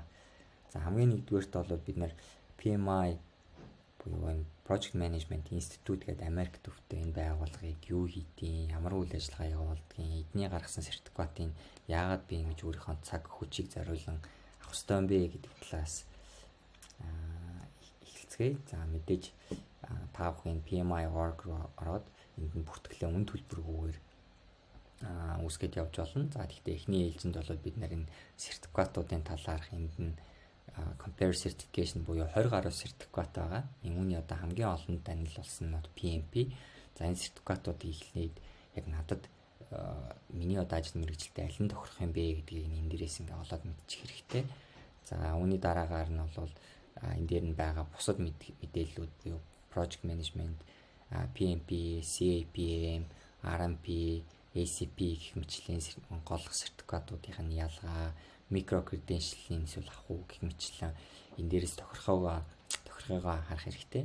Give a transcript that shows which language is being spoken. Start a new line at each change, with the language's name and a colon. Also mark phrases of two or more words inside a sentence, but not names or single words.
Mongolian: За хамгийн нэгдүгээрт бол бид нэр PMI буюу энэ Project Management Institute гэдэг Америк төвтэй энэ байгууллагыг юу хийдیں, ямар үйл ажиллагаа явуулдгийг, эдний гаргасан сертификатын яагаад би ингэж өөрийнхөө цаг хүчийг зориулан авах ёстой юм бэ гэдэг талаас эхэлцгээе. За мэдээж та бүхэн PMI org руу ороод энд нь бүртгэлээ үн төлбөргүйгээр үүсгэж явж болно. За гэхдээ эхний ээлжинд бол бид нар энэ сертификатуудын талаарх энд нь
English: compare certification
Mongolian: буюу 20 гаруй сертификат байгаа. Үүний одоо хамгийн олон танил болсон нь PMP. За энэ сертификатуудыг эхлээд яг надад миний одоо ажил мэргэжилтэд аль нь тохирох юм бэ гэдгийг энэ дээрээс ингээ олоод мэдчих хэрэгтэй. За үүний дараагаар нь бол энэ дээр нь байгаа бусад мэдээллүүд буюу
English: project management,
Mongolian: PMP, CAPM, RMP, ACP гэх мэтчлэн голлох сертификатуудын нь ялгаа, микро credential-ийн эсвэл авах уу гэх мэтчлэн энэ дээрээс тохирохоо харах хэрэгтэй.